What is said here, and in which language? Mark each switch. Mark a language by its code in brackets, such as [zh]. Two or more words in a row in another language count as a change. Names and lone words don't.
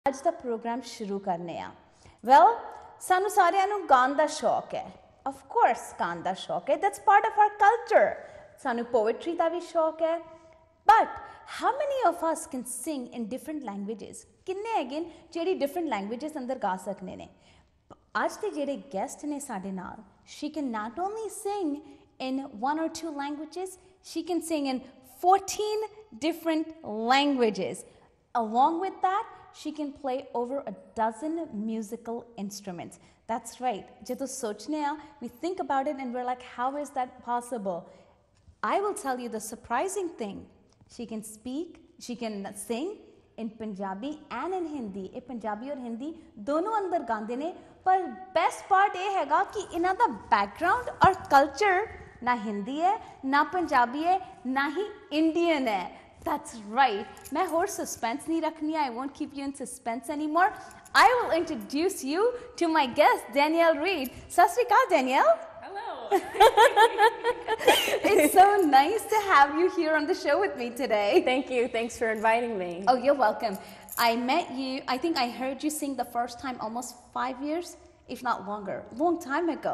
[pa] आज ਦਾ ਪ੍ਰੋਗਰਾਮ ਸ਼ੁਰੂ ਕਰਨੇ ਆ ਵੈਲ ਸਾਨੂੰ ਸਾਰਿਆਂ ਨੂੰ ਗਾਣ ਦਾ ਸ਼ੌਕ ਹੈ [en] of course [pa] ਗਾਣ ਦਾ ਸ਼ੌਕ ਹੈ ਦੈਟਸ [en] part of our culture [pa] ਸਾਨੂੰ ਪੋਇਟਰੀ ਦਾ ਵੀ ਸ਼ੌਕ ਹੈ ਬਟ [en] how many of us can sing in different languages [pa] ਕਿੰਨੇ ਹੈਗੇ ਜਿਹੜੀ [en] different languages [pa] ਅੰਦਰ ਗਾ ਸਕਨੇ ਨੇ ਅੱਜ ਦੇ ਜਿਹੜੇ ਗੈਸਟ ਨੇ ਸਾਡੇ ਨਾਲ [en] she can not only sing in one or two languages she can sing in 14 different languages along with that she can play over a dozen musical instruments. That's right. [pa] ਜਦੋਂ ਸੋਚਨੇ ਆ, [en] we think about it and we're like, how is that possible? I will tell you the surprising thing. She can speak, she can sing in Punjabi and in Hindi. [pa] ਯੇ ਪੰਜਾਬੀ ਔਰ ਹਿੰਦੀ ਦੋਨੋ ਅੰਦਰ ਗਾਂਦੇ ਨੇ, ਪਰ [en] best part [pa] ਯੇ ਹੈਗਾ ਕਿ ਇਨ੍ਹਾਂ ਦਾ ਬੈਕਗ੍ਰਾਊਂਡ ਔਰ ਕਲਚਰ ਨਾ ਹਿੰਦੀ ਹੈ, ਨਾ ਪੰਜਾਬੀ ਹੈ, ਨਾ ਹੀ ਇੰਡੀਅਨ ਹੈ. [en] That's right. [hi] मैं और suspense नहीं रखनी [en] I won't keep you in suspense anymore. I will introduce you to my guest, Danielle Reid. [pa] ਸਤਿ ਸ੍ਰੀ ਅਕਾਲ, Danielle. [en] Hello. It's so nice to have you here on the show with me today. Thank you. Thanks for inviting me. Oh, you're welcome. I met you, I think I heard you sing the first time almost 5 years, if not longer, long time ago.